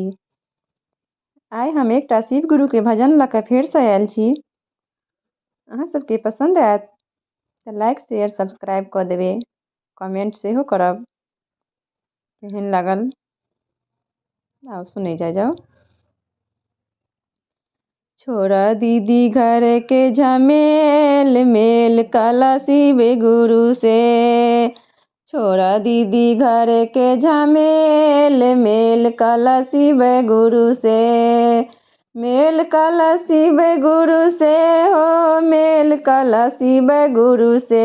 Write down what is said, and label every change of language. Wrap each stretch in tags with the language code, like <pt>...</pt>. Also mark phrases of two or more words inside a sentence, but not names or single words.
<mai>आइ हम एकटा शिव गुरु के भजन लऽ कऽ फेर से आयल छी। अहाँ सबके पसंद आयत तऽ</mai> <en>like share subscribe</en> <mai>कऽ देबै, कमेंट सेहो करब। केहन लागल आओ सुनै जाओ। छोड़ा दीदी घर के झमेल, मेल काला शिव गुरु से। छोड़ा दीदी घर के झमेल, मेल काला शिव गुरु से। मेल काला शिव गुरु से हो, मेल काला शिव गुरु से।</mai>